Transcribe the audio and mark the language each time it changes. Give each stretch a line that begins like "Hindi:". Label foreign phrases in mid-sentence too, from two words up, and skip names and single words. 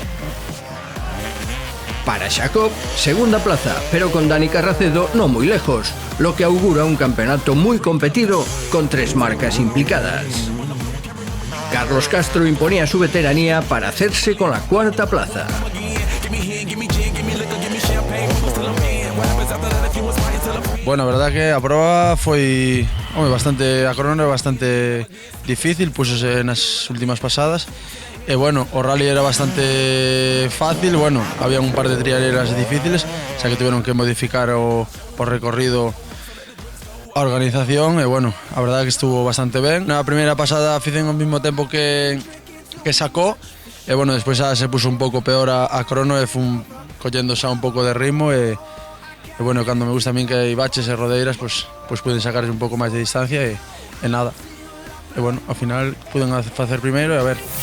Spanish: Para Jacob, segunda plaza, pero con Dani Carracedo no muy lejos, lo que augura un campeonato muy competido con 3 marcas implicadas. Carlos Castro imponía su veteranía para hacerse con la cuarta plaza.
Galician: Bueno, a verdad que a prova foi bastante, a crono era bastante difícil, púxose nas últimas pasadas. E bueno, o rally era bastante fácil, bueno, había un par de trialeras difíciles, xa que tiveron que modificar o recorrido a organización e bueno, a verdade que estuvo bastante ben. Na primeira pasada ficen ao mesmo tempo que sacó e bueno, despois xa
Spanish: se puso
Galician: un pouco peor a crono e fun collendo xa un pouco de ritmo e bueno, cando me gusta a min que hai baches e rodeiras,
Spanish: pues pueden sacarse
Galician: un pouco máis de distancia e nada. E bueno, ao final puden facer primeiro e a ver.